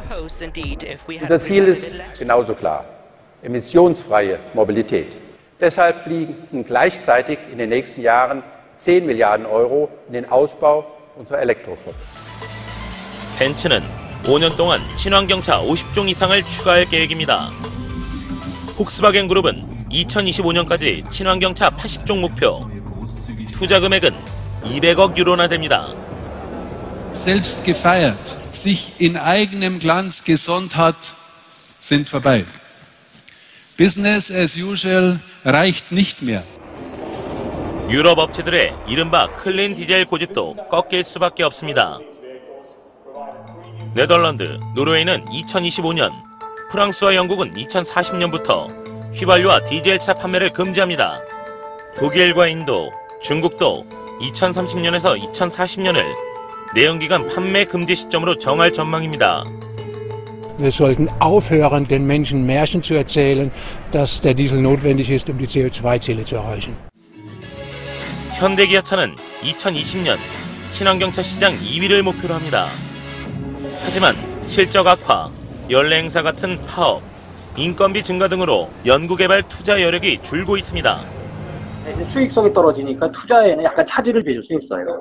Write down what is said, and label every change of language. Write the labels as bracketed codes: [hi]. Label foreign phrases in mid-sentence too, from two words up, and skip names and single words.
[de] Unser Ziel ist genauso klar: emissionsfreie Mobilität. Deshalb fließen gleichzeitig in den nächsten Jahren 10 Milliarden Euro in den Ausbau unserer Elektroflotte. [ko] 벤츠는 5년 동안 친환경차 50종 이상을 추가할 계획입니다. 폭스바겐 그룹은 2025년까지 친환경차 80종 목표. 투자 금액은 200억 유로나 됩니다. [de] Selbst gefeiert, sich in eigenem Glanz gesonnt hat, sind vorbei. [en] Business as usual [de] reicht nicht mehr. [ko] 유럽 업체들의 이른바 클린 디젤 고집도 꺾일 수밖에 없습니다. 네덜란드, 노르웨이는 2025년, 프랑스와 영국은 2040년부터 휘발유와 디젤차 판매를 금지합니다. 독일과 인도, 중국도 2030년에서 2040년을 내연기관 판매 금지 시점으로 정할 전망입니다. [de] Wir sollten aufhören, den Menschen Märchen zu erzählen, dass der Diesel notwendig ist, um die CO2-Ziele zu erreichen. [ko] 현대기아차는 2020년 친환경차 시장 2위를 목표로 합니다. 하지만 실적 악화, 연례 행사 같은 파업, 인건비 증가 등으로 연구개발 투자 여력이 줄고 있습니다. 수익성이 떨어지니까 투자에는 약간 차질을 빚을 수 있어요.